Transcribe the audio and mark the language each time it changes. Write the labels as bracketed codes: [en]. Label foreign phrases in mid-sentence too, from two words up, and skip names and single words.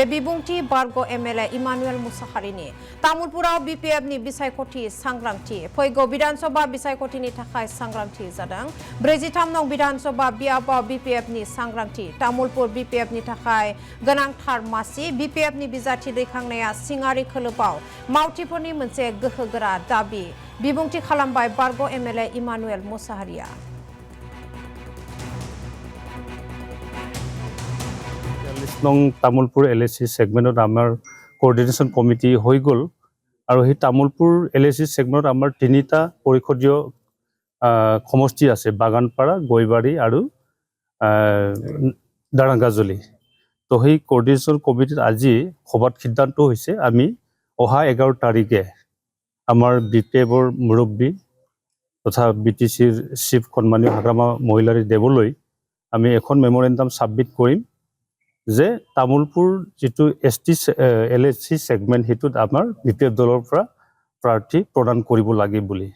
[brx] बिबुंथि बारग' एमएलए इमानुएल मुसाहारिनि तामुलपुराव बिपिएफनि बिसायख'थि सांग्रांथि फैगौ विधानसभा बिसायख'थिनि थाखाय सांग्रांथि जादों 43 नं विधानसभा बियाबाव बिपिएफनि सांग्रांथि तामुलपुर बिपिएफनि थाखाय गोनांथार मासि बिपिएफनि बिजाथि दैखांनाया सिङारि खोलोबाव मावथिफोरनि मोनसे गोहोगोरा दाबि बिबुंथि खालामबाय बारग' एमएलए इमानुएल मुसाहारिया [as] তামুলপুৰ এলএছি ছেগমেন্টত আমাৰ [en] coordination committee [as] হৈ গল আৰু এই তামুলপুৰ এলএসি সেগমেন্টত আমাৰ তিনিটা পৰিষদীয় সমষ্টি আছে বাগানপাৰা গয়বাৰী আৰু দাৰাংগাজলি তো সেই [en] coordination committeeত [as] আজি সভাত সিদ্ধান্ত হৈছে আমি অহা 11 তাৰিখে আমাৰ বিপিএফৰ মুৰব্বী তথা বিটিসিৰ চিফ সন্মানীয় হাগ্ৰামা মহিলাৰী দেৱলৈ আমি এখন [en] memorandum submit [as] কৰিম যে তামুলপুৰ যেটো এসটি এলএসি সেগমেন্ট হেতুত আমাৰ বিপিএফ দলৰ পৰা প্ৰাৰ্থী প্ৰদান কৰিব লাগে বুলি